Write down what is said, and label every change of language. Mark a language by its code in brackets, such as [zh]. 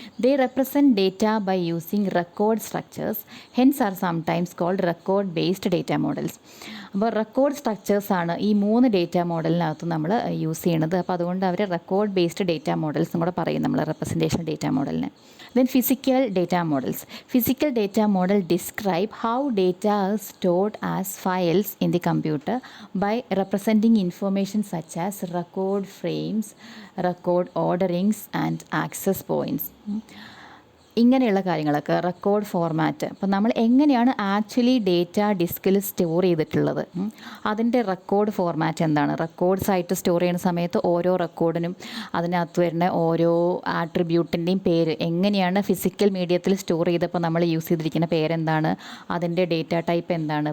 [en] They represent data by using record structures, hence are sometimes called record based data models. [ml] അപ്പോൾ record സ്ട്രക്ചേഴ്സാണ് ഈ 3 data മോഡലിനകത്ത് നമ്മൾ use ചെയ്യണത്. അപ്പോൾ അതുകൊണ്ട് അവർ റെക്കോർഡ് ബേസ്ഡ് ഡേറ്റ മോഡൽസും കൂടെ പറയും നമ്മൾ റെപ്രസെൻറ്റേഷൻ ഡേറ്റ മോഡലിന്. [en] Then physical data models. Physical data model describe how data is stored as files in the computer by representing information such as record frames, record orderings and access points. [ml] ഇങ്ങനെയുള്ള കാര്യങ്ങളൊക്കെ record format. അപ്പോൾ നമ്മൾ എങ്ങനെയാണ് actually data ഡിസ്കിൽ store ചെയ്തിട്ടുള്ളത്, അതിൻ്റെ record format എന്താണ്, records ആയിട്ട് സ്റ്റോർ ചെയ്യുന്ന സമയത്ത് ഓരോ റെക്കോർഡിനും അതിനകത്ത് വരുന്ന ഓരോ ആട്രിബ്യൂട്ടിൻ്റെയും പേര് എങ്ങനെയാണ് ഫിസിക്കൽ മീഡിയത്തിൽ സ്റ്റോർ ചെയ്തപ്പോൾ നമ്മൾ യൂസ് ചെയ്തിരിക്കുന്ന പേരെന്താണ്, അതിൻ്റെ ഡേറ്റ ടൈപ്പ് എന്താണ്.